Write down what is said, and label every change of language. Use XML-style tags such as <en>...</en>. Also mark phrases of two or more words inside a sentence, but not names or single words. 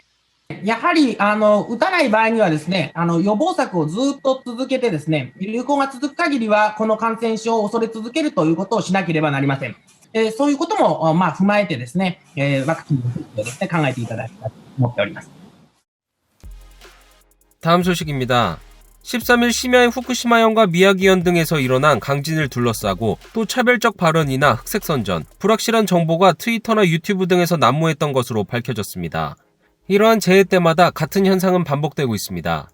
<ja>やはり打たない場合にはですね、予防策をずっと続けてですね、流行が続く限りはこの感染症を恐れ続けるということをしなければなりません。そういうことも踏まえてですね、ワクチンの接種をですね、考えていただきたいと思っております。</ja> <ko>다음 소식입니다. 13일 심야에 후쿠시마현과 미야기현 등에서 일어난 강진을 둘러싸고 또 차별적 발언이나 흑색선전, 불확실한 정보가 트위터나 유튜브 등에서 난무했던 것으로 밝혀졌습니다. 이러한 재해 때마다 같은 현상은 반복되고 있습니다.</ko>